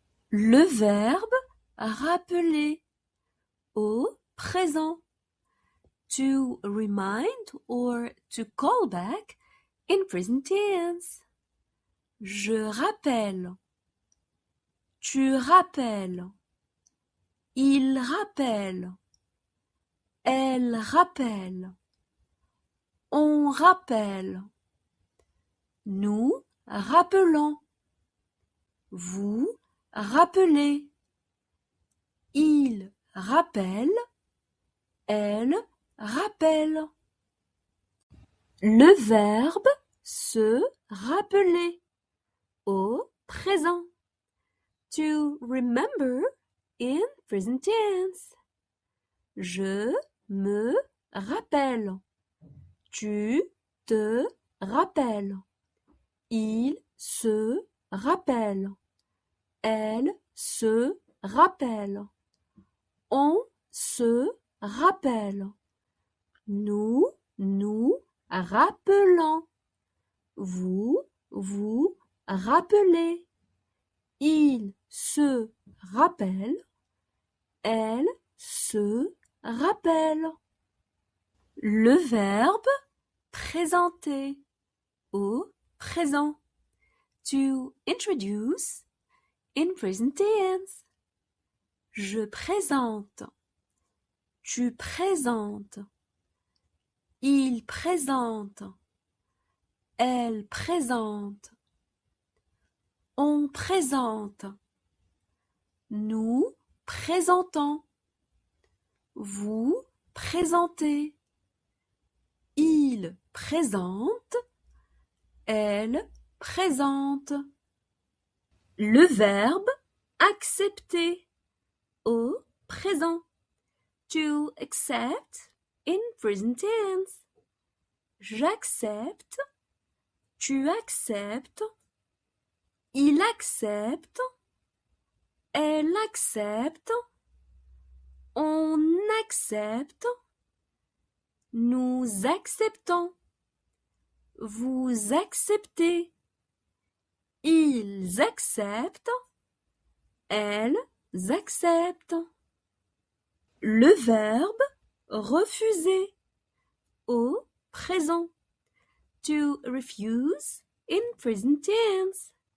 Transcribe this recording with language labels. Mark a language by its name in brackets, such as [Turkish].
[French] Le verbe rappeler au présent. [English] To remind or to call back in present tense. [French] Je rappelle. Tu rappelles. Il rappelle. Elle rappelle. On rappelle. Nous rappelons. Vous rappelez. Il rappelle. Elle rappelle. Le verbe se rappeler au présent. [English] To remember in present tense. [French] Je me rappelle. Tu te rappelles. Il se rappelle. Elle se rappelle. On se rappelle. Nous rappelons. Vous rappelez. Il se rappelle. Elle se rappelle. Le verbe présenter au présent. [English] To introduce in present tense. [French] Je présente. Tu présentes. Il présente. Elle présente. On présente. Nous présentons. Vous présentez. Il présente. Elle présente. Le verbe accepter au présent. [English] To accept in present tense. [French] J'accepte. Tu acceptes. Il accepte. Elle accepte. On accepte. Nous acceptons. Vous acceptez. Ils acceptent. Elles acceptent. Le verbe refuser au présent. [English] To refuse in present tense.